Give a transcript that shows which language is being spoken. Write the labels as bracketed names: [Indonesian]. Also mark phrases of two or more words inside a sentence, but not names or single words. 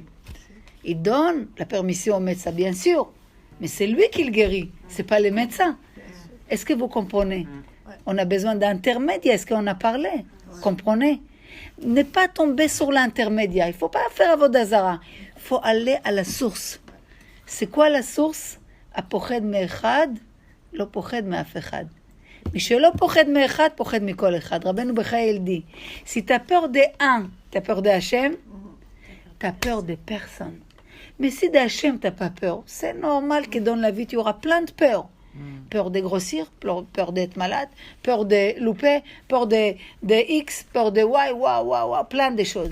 [French] Il donne la permission au médecin, bien sûr, mais c'est lui qui le guérit, c'est pas le médecin. Est-ce que vous comprenez? On a besoin d'intermédiaire, est-ce qu'on a parlé? Comprenez? Ne pas tomber sur l'intermédiaire, il faut pas faire avodazara, il faut aller à la source. C'est quoi la source? [Hebrew] הפוחד מאחד, לא פוחד מאף אחד. מי שלא פוחד מאחד, פוחד מכל אחד. רבנו בחיי ילדי. [French] Si t'as peur de un, t'as peur de Hachem, t'as peur de personne. Mais si de Hachem t'as pas peur, c'est normal que dans la vie tu auras plein de peurs. Peur de grossir, peur d'être malade, peur de louper, peur de X, peur de Y, plein de choses.